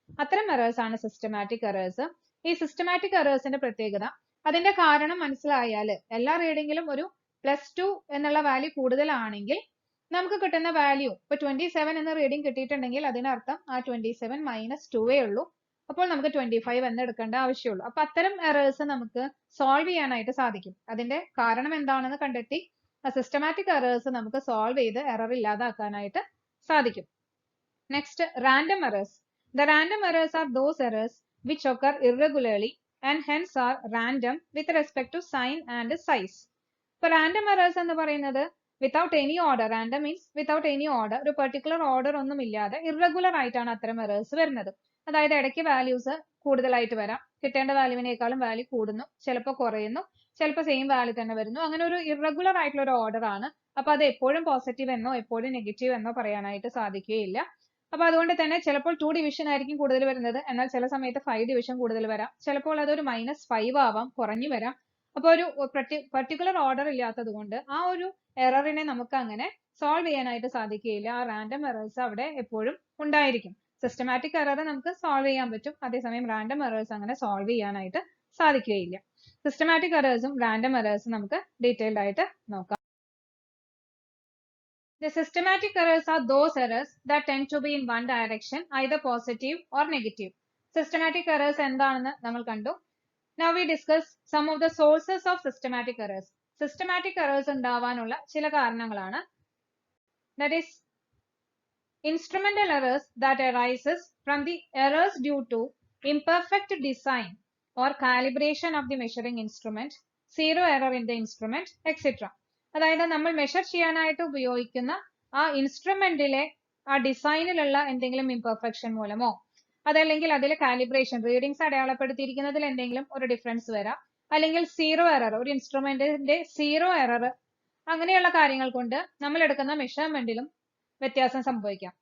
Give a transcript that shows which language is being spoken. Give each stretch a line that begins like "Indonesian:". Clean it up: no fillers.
Malayalam: അത്തരം എറേഴ്സ് ആണ് systematic errors. ഈ സിസ്റ്റമാറ്റിക് എറേഴ്സിന്റെ പ്രത്യേകത, അതിന്റെ കാരണം മനസ്സിലായാൽ എല്ലാ റീഡിങ്ങിലും ഒരു +2 എന്നുള്ള വാല്യൂ കൂടുതലാണെങ്കിൽ നമുക്ക് കിട്ടുന്ന വാല്യൂ ഇപ്പൊ 27 എന്ന റീഡിംഗ് കിട്ടിയിട്ടുണ്ടെങ്കിൽ അതിനർത്ഥം ആ 27 -2 ഉള്ളൂ. അപ്പോൾ നമുക്ക് 25 എന്ന് എടുക്കേണ്ട ആവശ്യമുള്ളൂ. അപ്പൊ അത്തരം എറേഴ്സ് നമുക്ക് സോൾവ് ചെയ്യാനായിട്ട് സാധിക്കും. അതിന്റെ കാരണം എന്താണെന്ന് കണ്ടെത്തി സിസ്റ്റമാറ്റിക് എറേഴ്സ് നമുക്ക് സോൾവ് ചെയ്ത് എറർ ഇല്ലാതാക്കാനായിട്ട് സാധിക്കും. Next, random errors.
English: The random errors are those errors which occur irregularly and hence are random with respect to sign and size.
Malayalam: ഇപ്പൊ റാൻഡം എറേഴ്സ് എന്ന് പറയുന്നത്
English: without any order, random means without any order,
Malayalam: ഒരു particular order ഒന്നും ഇല്ലാതെ irregular ആയിട്ടാണ് അത്തരം errors വരുന്നത്. അതായത് ഇടയ്ക്ക് വാല്യൂസ് കൂടുതലായിട്ട് വരാം, കിട്ടേണ്ട വാല്യൂവിനേക്കാളും വാല്യൂ കൂടുന്നു, ചിലപ്പോൾ കുറയുന്നു, ചിലപ്പോൾ സെയിം വാല്യൂ തന്നെ വരുന്നു. അങ്ങനെ ഒരു ഇറഗുലർ ആയിട്ടുള്ള ഒരു ഓർഡർ ആണ്. അപ്പൊ അത് എപ്പോഴും പോസിറ്റീവ് എന്നോ എപ്പോഴും നെഗറ്റീവ് എന്നോ പറയാനായിട്ട് സാധിക്കുകയില്ല. അപ്പൊ അതുകൊണ്ട് തന്നെ ചിലപ്പോൾ 2 ഡിവിഷൻ ആയിരിക്കും കൂടുതൽ വരുന്നത്, എന്നാൽ ചില സമയത്ത് 5 ഡിവിഷൻ കൂടുതൽ വരാം, ചിലപ്പോൾ അതൊരു -5 ആവാം, കുറഞ്ഞു വരാം. അപ്പൊ ഒരു പർട്ടിക്കുലർ ഓർഡർ ഇല്ലാത്തത് കൊണ്ട് ആ ഒരു എററിനെ നമുക്ക് അങ്ങനെ സോൾവ് ചെയ്യാനായിട്ട് സാധിക്കുകയില്ല. ആ റാൻഡം എറേഴ്സ് അവിടെ എപ്പോഴും ഉണ്ടായിരിക്കും. സിസ്റ്റമാറ്റിക് എറർ നമുക്ക് സോൾവ് ചെയ്യാൻ പറ്റും, അതേസമയം റാൻഡം എറേഴ്സ് അങ്ങനെ സോൾവ് ചെയ്യാനായിട്ട് സാധിക്കുകയില്ല. സിസ്റ്റമാറ്റിക് എറേഴ്സും റാൻഡം എറേഴ്സും നമുക്ക് ഡീറ്റെയിൽഡ് ആയിട്ട് നോക്കാം.
English: The systematic errors are those errors that tend to be in one direction, either positive or negative.
Malayalam: Systematic errors എന്താണെന്ന് നമ്മൾ കണ്ടു.
English: Now we discuss some of the sources of systematic errors.
Malayalam: Systematic errors ഉണ്ടാവാനുള്ള ചില കാരണങ്ങളാണ്.
English: That is instrumental errors that arises from the errors due to imperfect design or calibration of the measuring instrument, zero error in the instrument, etc.
Malayalam: അതായത് നമ്മൾ measure ചെയ്യാനായിട്ട് ഉപയോഗിക്കുന്ന ആ ഇൻസ്ട്രുമെന്റിലെ ആ ഡിസൈനിലുള്ള എന്തെങ്കിലും ഇംപെർഫെക്ഷൻ മൂലമോ അതല്ലെങ്കിൽ അതിലെ കാലിബ്രേഷൻ റീഡിങ്സ് അടയാളപ്പെടുത്തിയിരിക്കുന്നതിൽ എന്തെങ്കിലും ഒരു ഡിഫറൻസ് വരാം, അല്ലെങ്കിൽ സീറോ എറർ, ഒരു ഇൻസ്ട്രുമെന്റിന്റെ സീറോ എറർ, അങ്ങനെയുള്ള കാര്യങ്ങൾ കൊണ്ട് നമ്മൾ എടുക്കുന്ന മെഷർമെന്റിലും വ്യത്യാസം സംഭവിക്കാം.